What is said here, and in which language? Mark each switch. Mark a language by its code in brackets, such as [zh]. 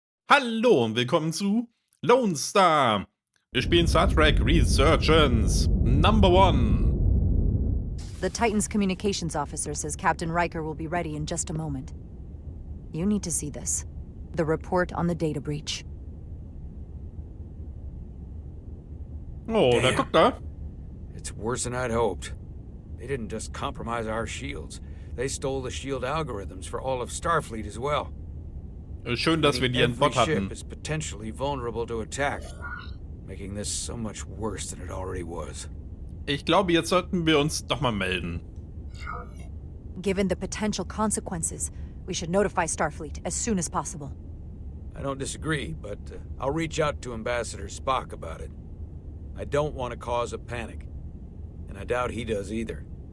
[de] Hallo und willkommen zu Lonestar. Wir spielen Star Trek Resurgence Number 1. [en] The Titan's communications officer says Captain Riker will be ready in just a moment. You need to see this. The report on the data breach. [de] Oh, da guckt er. [en] It's worse than I'd hoped. They didn't just compromise our shields. They stole the shield algorithms for all of Starfleet as well. [de] Schön, dass wir die an Bord [en] Every [de] hatten. [en] ship is potentially vulnerable to attack, making this so much worse than it already was. [de] Ich glaube, jetzt sollten wir uns doch mal melden. [en] Given the potential consequences, we should notify Starfleet as soon as possible. I don't disagree, but I'll reach out to Ambassador Spock about it. I don't want to cause a panic, and I doubt he does either.